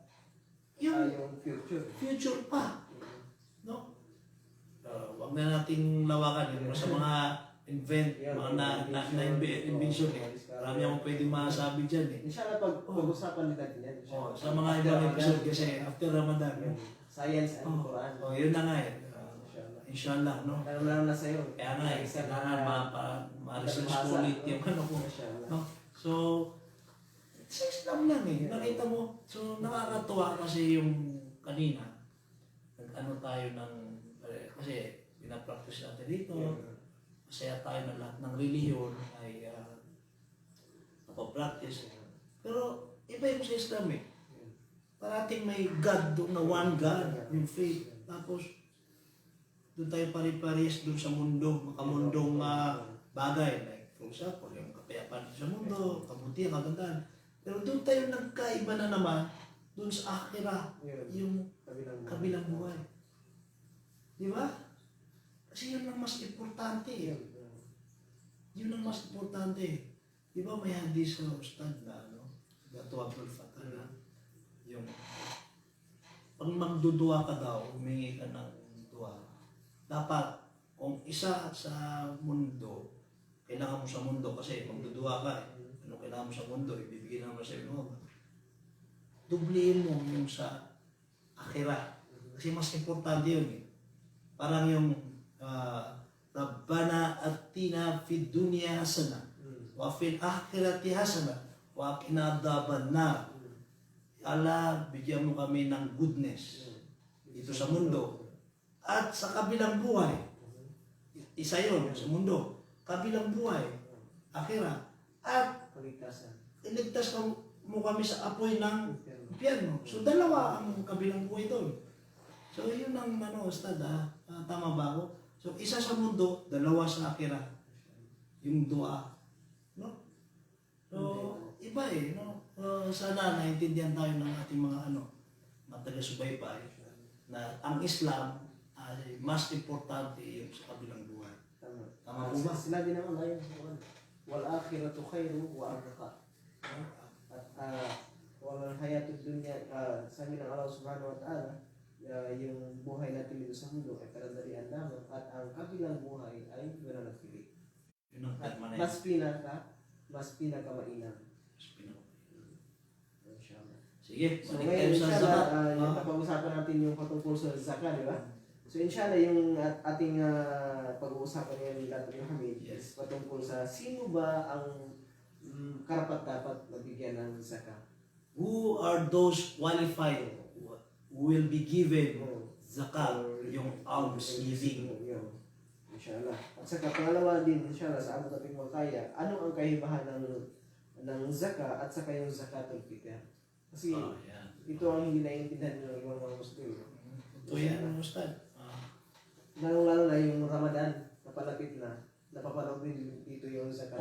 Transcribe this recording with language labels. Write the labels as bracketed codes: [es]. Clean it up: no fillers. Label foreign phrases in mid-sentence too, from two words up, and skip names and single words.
[tl] yung yung future pa. No? Wag na nating lawakan yung sa mga invention eh. Marami akong pwedeng masabi dyan eh. Inshallah pag-usapan din natin yan. Sa mga ibang episode kasi after Ramadan. [en] Science and Quran. [tl] Yun na nga eh. Inshallah, no? Lalo na sa'yo. Kaya nga eh, kailangan ma-research ko ulit yung ano ko. No? So, sa Islam lang eh. Nakita mo, so nakakatuwa kasi yung kanina, nag-ano tayo ng, kasi pinapractice natin dito, masaya tayo na lahat ng reliyon ay napapractice. Pero iba yung sa Islam eh. Parating may God doon na [en] one God, [tl] yung faith. Tapos, doon tayo pari-paris doon sa mundo, makamundong bagay. [en] Like, for example, [tl] yung kapayapaan sa mundo, kabutihan, kagandahan. Pero doon tayo nagkaiba na naman, doon sa akhirah, yung kabilang buhay. Di ba? Kasi yun ang mas importante. Yun ang mas importante. Di ba may hadis sa Ustad na, Gatuatul Fatah na, yung, pag magdudua ka daw, humingi ka ng dua, dapat, kung isa sa mundo, kailangan mo sa mundo kasi magdudua ka ano kailangan mo sa mundo, ibibigay naman sa iyo. Dublihin mo yung sa akhirah. Kasi mas importante yun eh. Parang yung [ar] ربنا آتنا في الدنيا حسنة وفي الآخرة حسنة وقنا عذاب النار. [tl] Allah, bigyan mo kami ng goodness dito sa mundo at sa kabilang buhay. Isa yun sa mundo. Kabilang buhay, akhirah. At iligtas mo kami sa apoy ng impyerno. So dalawa ang kabilang buhay doon. So yun ang Ustad, tama ba ako? So isa sa mundo, dalawa sa akira. Yung dua. No? So iba no? Sana naintindihan tayo ng ating mga taga-subaybay na ang Islam ay mas importante yung sa kabilang buhay. Tama. Tama po ba? Sinabi naman ayun, [ar] والآخرة خير وأبقى. [tl] At walang [ar] الحياة الدنيا, [tl] sabi ng Allah [ar] سبحانه وتعالى, [tl] yung buhay natin dito sa mundo ay karadalian lamang at ang kabilang buhay ay mananatili. Yun ang permanent. Mas pinakamainam. Inshallah. Sige, So balik ngayon, tayo sa inshallah, zakat. yung napag-usapan natin yung patungkol sa zakat, di ba? So inshallah, yung ating pag-uusapan ngayon natin yung Hamid is patungkol sa sino ba ang karapat-dapat na bigyan ng zakat. [en] Who are those qualified who will be given zakat, yung alms giving? [tl] Inshallah. At saka pangalawa din, inshallah, sa abot ating makaya, ano ang kahibahan ng zakat at saka yung [ar] زكاة الفطر? [tl] Kasi Yan. ito ang hindi naiintindihan ng ibang mga Muslim. Ito yan ang Ustad. Lalong-lalo na yung Ramadan, napalapit na, napapanood din dito yung zakat.